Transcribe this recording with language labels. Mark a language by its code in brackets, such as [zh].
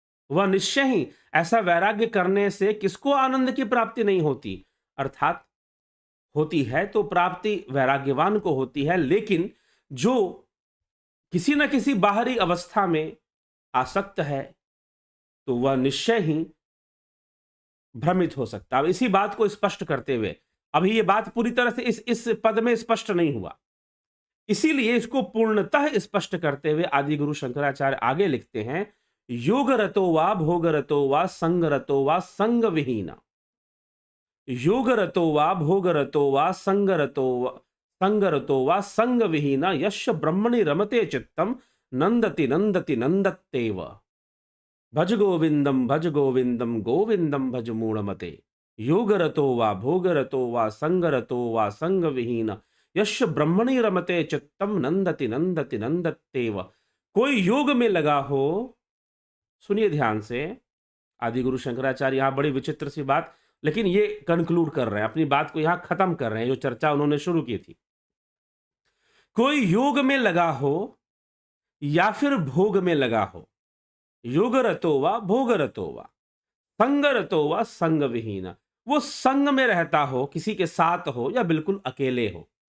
[hi] वह निश्चय ही, ऐसा वैराग्य करने से किसको आनंद की प्राप्ति नहीं होती, अर्थात होती है तो प्राप्ति वैराग्यवान को होती है, लेकिन जो किसी न किसी बाहरी अवस्था में आसक्त है, तो वह निश्चय ही भ्रमित हो सकता है। इसी बात को स्पष्ट करते हुए, अभी यह बात पूरी तरह से इस पद में स्पष्ट नहीं हुआ, इसीलिए इसको पूर्णतः स्पष्ट करते हुए आदि गुरु शंकराचार्य आगे लिखते हैं, [sa] योग रतो वा भोग रतो वा संग रतो वा संग विहीना। योग रतो वा भोग रतो वा संग रतो वा संग विहीना यश ब्रह्मणि रमते चित्तम नंदति नंदति नंदत्येव। भज गोविंदम गोविंदम भज मूढ़मते। योग रतो वा भोग रतो वा संग रतो वा संग विहीना यश ब्रह्मणि रमते चित्तम नंदति नंदति नंदत्येव। [hi] कोई योग में लगा हो, सुनिए ध्यान से, आदि गुरु शंकराचार्य यहां बड़ी विचित्र सी बात, लेकिन ये कंक्लूड कर रहे हैं, अपनी बात को यहां खत्म कर रहे हैं, जो चर्चा उन्होंने शुरू की थी। कोई योग में लगा हो या फिर भोग में लगा हो, [sa] योग रतो वा भोग रतो वा संग रतो वा संग विहीना, [hi] वो संग में रहता हो, किसी के साथ हो या बिल्कुल अकेले हो।